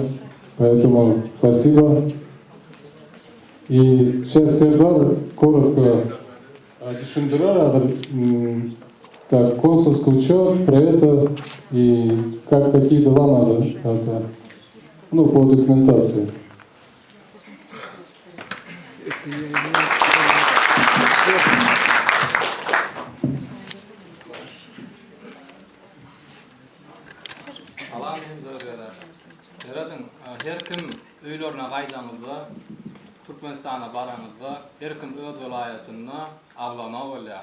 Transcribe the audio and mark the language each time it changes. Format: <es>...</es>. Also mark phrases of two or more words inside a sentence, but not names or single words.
<ru>Поэтому спасибо. И сейчас Сердар коротко düşündürür, так, консульский учет, про это и какие дела надо, это, ну, по документации.</ru> <tk>Her kim öýlerine gaýdanygda, Türkmenistana baranygda, her kim öz welaýatyny aglana bolýar.</tk>